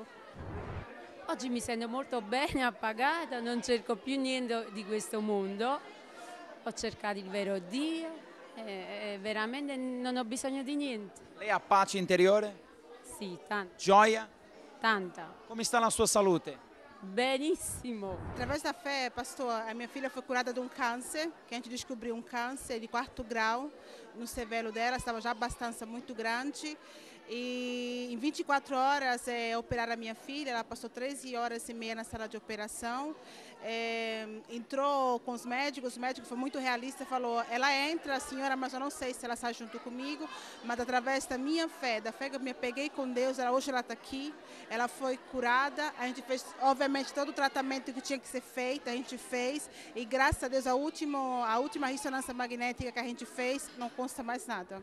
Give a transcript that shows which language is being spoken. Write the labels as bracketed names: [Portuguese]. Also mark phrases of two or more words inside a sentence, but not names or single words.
[Italian] Oggi mi sento molto bene, appagata, non cerco più niente di questo mondo. Ho cercato il vero Dio e veramente non ho bisogno di niente. Lei ha pace interiore? Sì, tanta. Gioia? Tanta. Come sta la sua salute? Benissimo. [Portuguese] Através da fé, pastor, a minha filha foi curada de um câncer, que a gente descobriu um câncer de 4º grau no cervelo dela, estava já bastante muito grande. E em 24 horas operaram a minha filha, ela passou 13 horas e meia na sala de operação, entrou com os médicos, o médico foi muito realista, falou, ela entra, senhora, mas eu não sei se ela sai junto comigo, mas através da minha fé, da fé que eu me peguei com Deus, hoje ela está aqui, ela foi curada, a gente fez, obviamente, todo o tratamento que tinha que ser feito, a gente fez, e graças a Deus, a última ressonância magnética que a gente fez, não consta mais nada.